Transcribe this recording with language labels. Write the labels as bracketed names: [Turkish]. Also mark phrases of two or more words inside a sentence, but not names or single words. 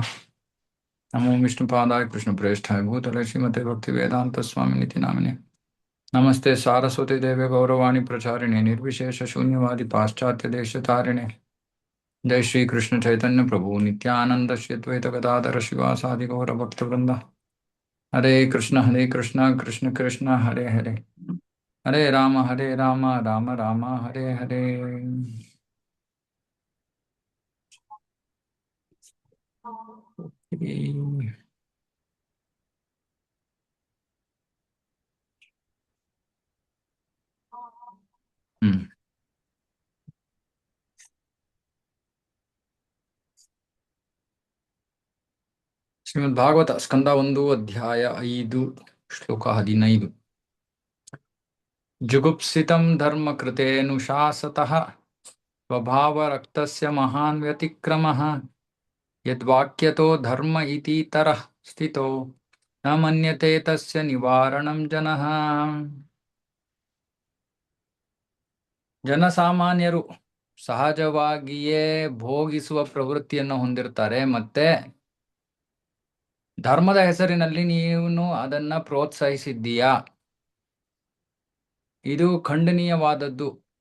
[Sanskrit] नमो विष्णुपादाय कृष्णप्रेष्ठाय भूतले श्रीमते भक्तिवेदान्तस्वामिनिति नामिने। नमस्ते सारस्वती देवे गौरवाणी प्रचारिणे निर्विशेष शून्यवादी पाश्चात्य देश तारिणे। जय श्री कृष्ण चैतन्य प्रभु नित्यानंद श्री अद्वैत गदाधर शिवासादि गौर भक्त वृंद। हरे कृष्ण कृष्ण कृष्ण हरे हरे। हरे राम राम राम हरे हरे। हम्म। [Kannada] ಶ್ರೀಮದ್ ಭಾಗವತ ಸ್ಕಂದ 1 ಅಧ್ಯಾಯ 5 ಶ್ಲೋಕ 15. [Sanskrit] ಜುಗುಪ್ಸಿತಂ ಧರ್ಮ ಕೃತೇನುಶಾಸತಃ ಸ್ವಭಾವರಕ್ತಸ್ಯ ಮಹಾನ್ ವ್ಯತಿಕ್ರಮಃ ಯದ್ವಾಕ್ಯತೋ ಧರ್ಮ ಇತೀತರಃ ಸ್ಥಿತೋ ನ ಮನ್ಯತೆ ತಸ್ಯ ನಿವಾರಣಂ ಜನಃ. [Kannada] ಜನಸಾಮಾನ್ಯರು ಸಹಜವಾಗಿಯೇ ಭೋಗಿಸುವ ಪ್ರವೃತ್ತಿಯನ್ನು ಹೊಂದಿರ್ತಾರೆ. ಮತ್ತೆ ಧರ್ಮದ ಹೆಸರಿನಲ್ಲಿ ನೀನು ಅದನ್ನ ಪ್ರೋತ್ಸಾಹಿಸಿದ್ದೀಯಾ, ಇದು ಖಂಡನೀಯವಾದದ್ದು.